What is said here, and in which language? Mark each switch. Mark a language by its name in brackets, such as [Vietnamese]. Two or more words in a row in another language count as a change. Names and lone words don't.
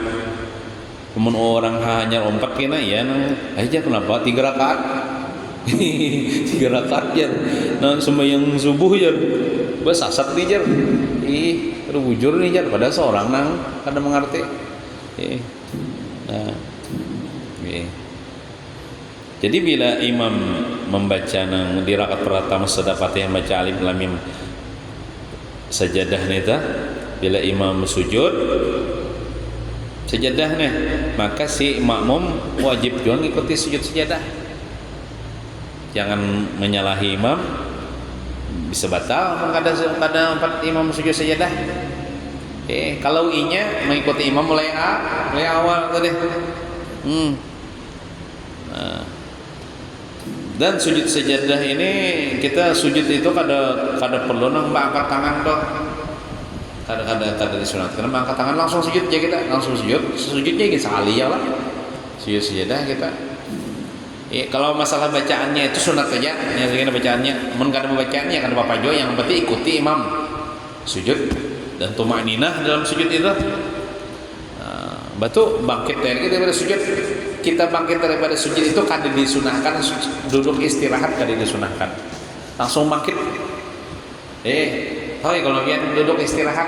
[Banjar] Kemun orang hanya ompat kena ya nang aja kenapa 3 rakaat 3 rakaat ya nang sembahyang subuh ya basasat nih jar aduh bujur nih jar pada seorang nang kada mengerti nah jadi bila imam membaca nang di rakaat pertama sudah Fatihah baca alif lam mim sajadah neta, bila imam sujud sajadah nih, maka si makmum wajib juga ngikuti sujud sajadah. [Indonesian] Jangan menyalahi imam, bisa batal kadang imam sujud sajadah. [Banjar] Kalau inya mengikuti imam mulai awal tadi. [Indonesian] Nah. [Banjar] Dan sujud sajadah ini kita sujud itu kada perlu nang angkat tangan toh. Kada disunat karena angkat tangan langsung sujud aja kita, langsung sujudnya gitu sekali ya lah. [Indonesian] Sujud sajadah kita. Kalau masalah bacaannya itu sunat saja, yang segini bacaannya. [Banjar] Mun kada membacaannya kada apa-apa juga, yang penting ikuti imam sujud dan tumaninah dalam sujud itu. Batu bangkit daripada sujud. Kita bangkit daripada sujud itu kada disunahkan, duduk istirahat kada disunahkan. [Indonesian] Langsung bangkit. Kalau lihat duduk istirahat.